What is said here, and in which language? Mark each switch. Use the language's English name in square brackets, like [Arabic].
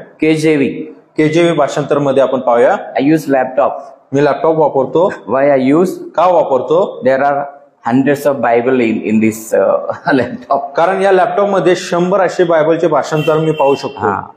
[Marathi] केजेवी भाषांतर मध्ये आपण पाहूया. [English] I use laptop. [Marathi] मी laptop वापरतो. [English] Why I use? [Marathi] का वापरतो? [English] There are hundreds of Bible in this laptop. [Marathi] कारण या लॅपटॉप मध्ये 100 असे बायबलचे भाषांतर मी पाहू शकतो.